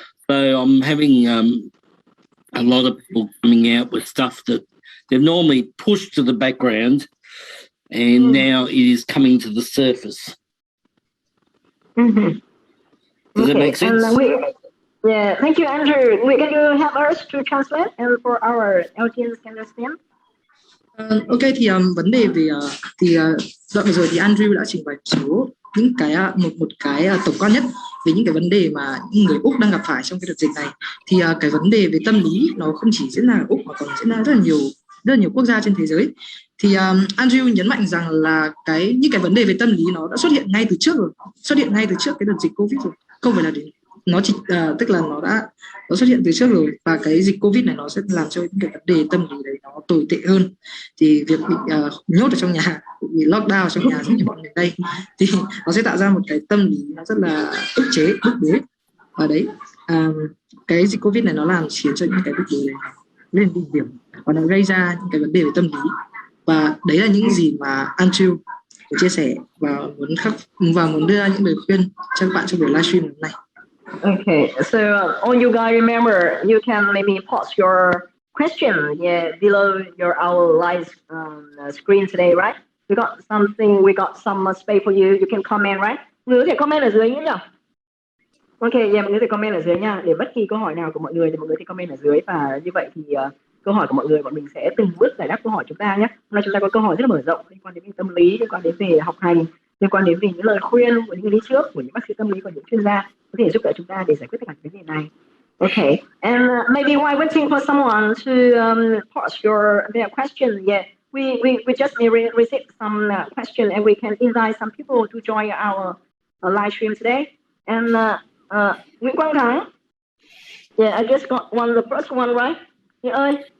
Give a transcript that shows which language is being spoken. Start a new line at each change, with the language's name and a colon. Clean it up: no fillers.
English: So I'm having a lot of people coming out with stuff that they've normally pushed to the background, and now it is coming to the surface. Mm-hmm. Does that make sense? Yeah, thank you, Andrew. Can you help us to translate and for our audience can understand?
Vietnamese: Ok, thì vấn đề về đoạn vừa rồi thì Andrew đã trình bày một số những cái một cái tổng quan nhất về những cái vấn đề mà những người Úc đang gặp phải trong cái đợt dịch này. Thì cái vấn đề về tâm lý nó không chỉ diễn ra ở Úc mà còn diễn ra rất là nhiều quốc gia trên thế giới. Thì Andrew nhấn mạnh rằng là những cái vấn đề về tâm lý nó đã xuất hiện ngay từ trước cái đợt dịch Covid rồi, không phải là nó chỉ tức là nó xuất hiện từ trước rồi, và cái dịch Covid này nó sẽ làm cho những cái vấn đề tâm lý đấy nó tồi tệ hơn. Thì việc bị nhốt ở trong nhà, bị lockdown trong nhà giống như bọn mình đây, thì nó sẽ tạo ra một cái tâm lý nó rất là ức chế, bức bối. Ở đấy cái dịch Covid này nó làm khiến cho những cái bức bối này lên đỉnh điểm và nó gây ra những cái vấn đề về tâm lý. Và đấy là những gì mà Andrew chia sẻ và muốn đưa ra những lời khuyên cho các bạn trong buổi livestream hôm nay.
English: Okay, so all you guys remember, you can maybe pause your question below our live screen today, right? We got some space for you. You can comment, right?
Vietnamese: Người có thể comment ở dưới nhé. Ok, mọi người có thể comment ở dưới nha. Để bất kỳ câu hỏi nào của mọi người thì mọi người thì comment ở dưới, và như vậy thì câu hỏi của mọi người bọn mình sẽ từng bước giải đáp câu hỏi chúng ta nhé. Hôm nay chúng ta có câu hỏi rất là mở rộng liên quan đến tâm lý, liên quan đến về học hành, liên quan đến về những lời khuyên của những người đi trước, của những bác sĩ tâm lý, của những chuyên gia có thể giúp đỡ chúng ta để giải quyết tất cả vấn đề này.
English: Okay, and maybe while waiting for someone to pause their question, we just received some question, and we can invite some people to join our live stream today. And Nguyễn Quang Thắng, I just got the first one, right? ơi.